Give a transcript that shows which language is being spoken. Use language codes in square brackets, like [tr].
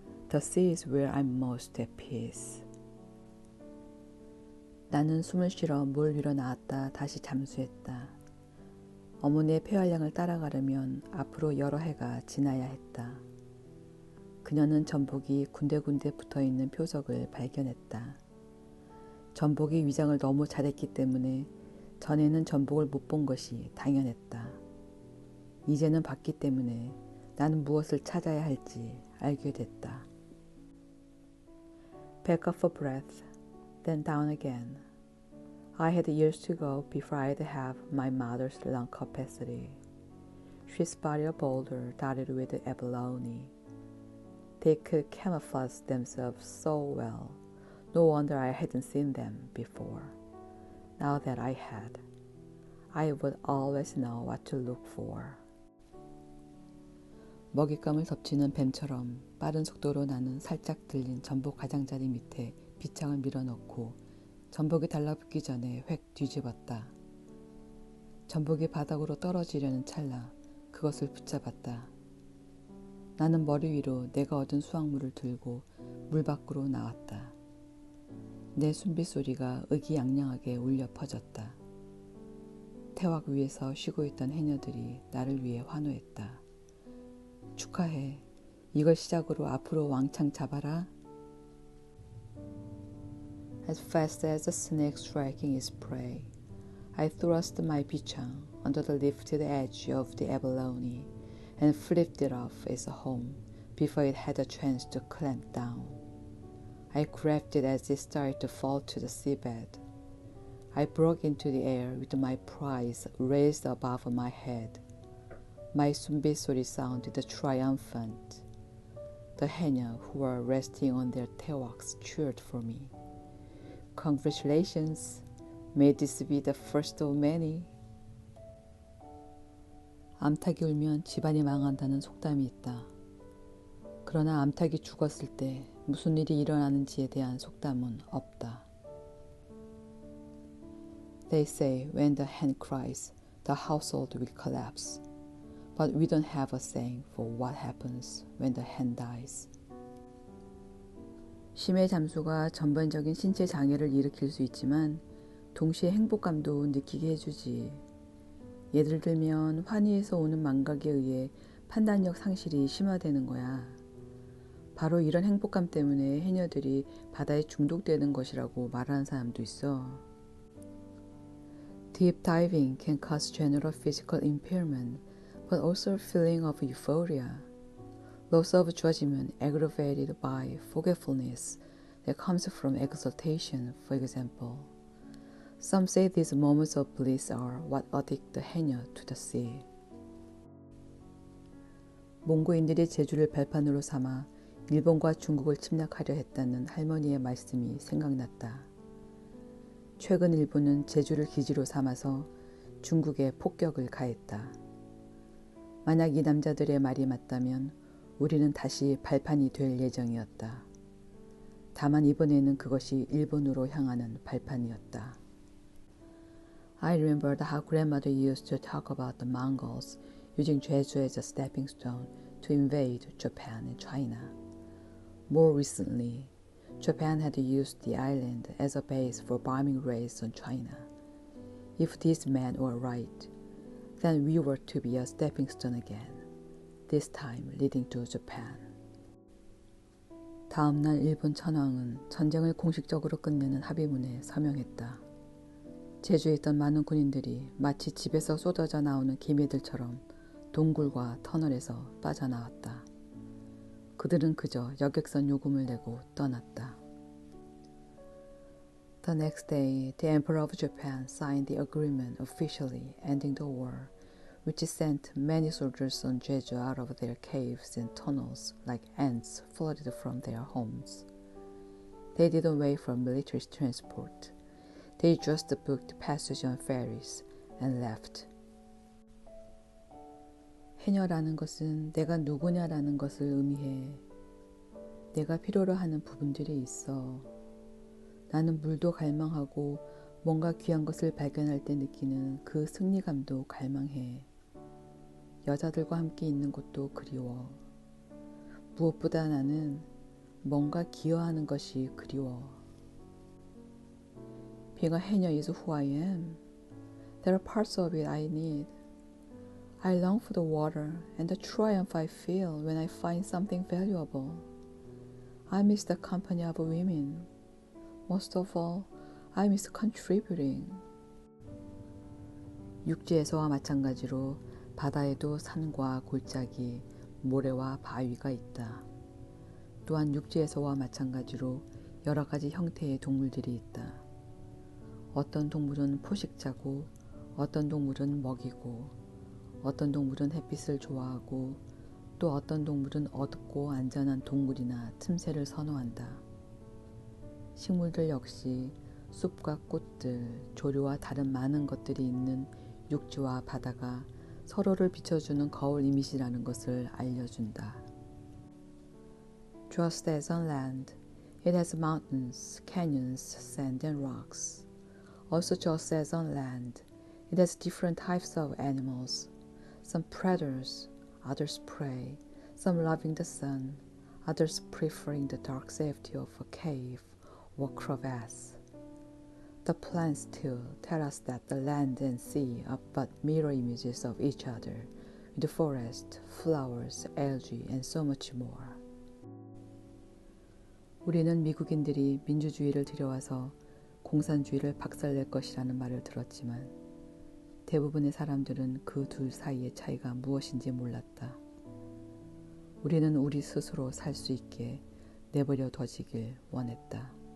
[en] The sea is where I'm most at peace. [ko] 나는 숨을 쉬러 물 위로 나왔다 다시 잠수했다. 어머니의 폐활량을 따라가려면 앞으로 여러 해가 지나야 했다. 그녀는 전복이 군데군데 붙어있는 표적을 발견했다. 전복이 위장을 너무 잘했기 때문에 전에는 전복을 못 본 것이 당연했다. 이제는 봤기 때문에 나는 무엇을 찾아야 할지 알게 됐다. [en] Back up for breath, then down again. I had years to go before I'd have my mother's lung capacity. She spotted a boulder dotted with abalone. They could camouflage themselves so well. No wonder I hadn't seen them before. Now that I had, I would always know what to look for. [ko] 먹잇감을 덮치는 뱀처럼 빠른 속도로 나는 살짝 들린 전복 가장자리 밑에 빗장을 밀어넣고 전복이 달라붙기 전에 획 뒤집었다. 전복이 바닥으로 떨어지려는 찰나 그것을 붙잡았다. 나는 머리 위로 내가 얻은 수확물을 들고 물 밖으로 나왔다. 내 숨빗소리가 의기양양하게 울려 퍼졌다. 태왁 위에서 쉬고 있던 해녀들이 나를 위해 환호했다. 축하해. 이걸 시작으로 앞으로 왕창 잡아라. [en] As fast as the snake striking its prey, I thrust my bichang under the lifted edge of the abalone and flipped it off its home before it had a chance to clamp down. I grabbed it as it started to fall to the seabed. I broke into the air with my prize raised above my head. My 숨빗소리 sounded triumphant. The 해녀 who were resting on their tailwalks cheered for me. Congratulations! May this be the first of many. [ko] 암탉이 울면 집안이 망한다는 속담이 있다. 그러나 암탉이 죽었을 때 무슨 일이 일어나는지에 대한 속담은 없다. [en] They say when the hen cries, the household will collapse. But we don't have a saying for what happens when the hen dies. [ko] 심해 잠수가 전반적인 신체 장애를 일으킬 수 있지만 동시에 행복감도 느끼게 해주지. 예를 들면 환희에서 오는 망각에 의해 판단력 상실이 심화되는 거야. 바로 이런 행복감 때문에 해녀들이 바다에 중독되는 것이라고 말하는 사람도 있어. [en] Deep diving can cause general physical impairment, but also a feeling of euphoria. Loss of judgment aggravated by forgetfulness that comes from exaltation, for example. Some say these moments of bliss are what addict the 해녀 to the sea. [ko] 몽고인들이 제주를 발판으로 삼아 일본과 중국을 침략하려 했다는 할머니의 말씀이 생각났다. 최근 일본은 제주를 기지로 삼아서 중국에 폭격을 가했다. 만약 이 남자들의 말이 맞다면 우리는 다시 발판이 될 예정이었다. 다만 이번에는 그것이 일본으로 향하는 발판이었다. [en] I remembered how grandmother used to talk about the Mongols using Jeju as a stepping stone to invade Japan and China. More recently, Japan had used the island as a base for bombing raids on China. If these men were right, then we were to be a stepping stone again, this time leading to Japan. [ko] 다음 날 일본 천황은 전쟁을 공식적으로 끝내는 합의문에 서명했다. 제주에 있던 많은 군인들이 마치 집에서 쏟아져 나오는 기미들처럼 동굴과 터널에서 빠져나왔다. 그들은 그저 여객선 요금을 내고 떠났다. [en] The next day, the Emperor of Japan signed the agreement officially ending the war, which sent many soldiers on Jeju out of their caves and tunnels like ants flooded from their homes. They didn't wait for military transport. They just booked passage on ferries and left. [ko] 해녀라는 것은 내가 누구냐라는 것을 의미해. 내가 필요로 하는 부분들이 있어. 나는 물도 갈망하고 뭔가 귀한 것을 발견할 때 느끼는 그 승리감도 갈망해. 여자들과 함께 있는 것도 그리워. 무엇보다 나는 뭔가 기여하는 것이 그리워. [en] Being a 해녀 is who I am. There are parts of it I need. I long for the water and the triumph I feel when I find something valuable. I miss the company of women. Most of all, I miss contributing. [ko] 육지에서와 마찬가지로 바다에도 산과 골짜기, 모래와 바위가 있다. 또한 육지에서와 마찬가지로 여러 가지 형태의 동물들이 있다. 어떤 동물은 포식자고, 어떤 동물은 먹이고, 어떤 동물은 햇빛을 좋아하고 또 어떤 동물은 어둡고 안전한 동굴이나 틈새를 선호한다. 식물들 역시 숲과 꽃들, 조류와 다른 많은 것들이 있는 육지와 바다가 서로를 비춰주는 거울 이미지라는 것을 알려준다. [en] Just as on land, It has mountains, canyons, sand and rocks. Also just as on land, it has different types of animals, some predators, others prey, some loving the sun, others preferring the dark safety of a cave or crevasse. The plants too tell us that the land and sea are but mirror images of each other, with forest, flowers, algae, and so much more. [ko] 우리는 미국인들이 민주주의를 들여와서 공산주의를 박살낼 것이라는 말을 들었지만 대부분의 사람들은 그 둘 사이의 차이가 무엇인지 몰랐다. 우리는 우리 스스로 살 수 있게 내버려 둬지길 원했다.